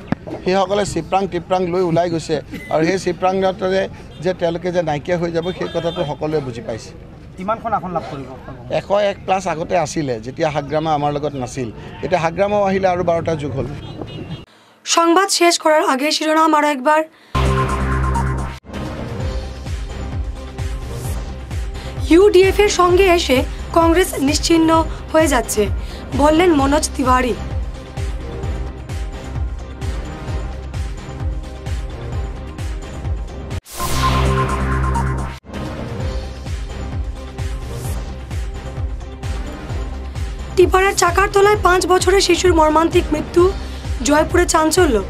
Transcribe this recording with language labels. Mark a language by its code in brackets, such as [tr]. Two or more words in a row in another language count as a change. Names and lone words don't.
[as] সেইসকলে চিপৰাং টিপৰাং লৈ ওলাই গৈছে, আৰু সেই চিপৰাঙতে যে তেওঁলোকে যে নাইকিয়া হৈ যাব সেই কথাটো সকলোৱে বুজি পাইছে। কিমানখন আসন লাভ কৰিব? 101+ আগতে আছিলে, যেতিয়া হাগ্ৰামা আমাৰ লগত নাছিল। এতিয়া হাগ্ৰামাও আহিলে আৰু 12টা যোগ হ'ল। [bn] সংবাদ শেষ করার আগে শিরোনাম আরও একবার। ইউডিএফ এর সঙ্গে এসে কংগ্রেস নিশ্চিহ্ন হয়ে যাচ্ছে বললেন মনোজ তিওয়ারি। টিপারের চাকার তলায় 5 বছরের শিশুর মর্মান্তিক মৃত্যু, জয়পুরে চাঞ্চল্য।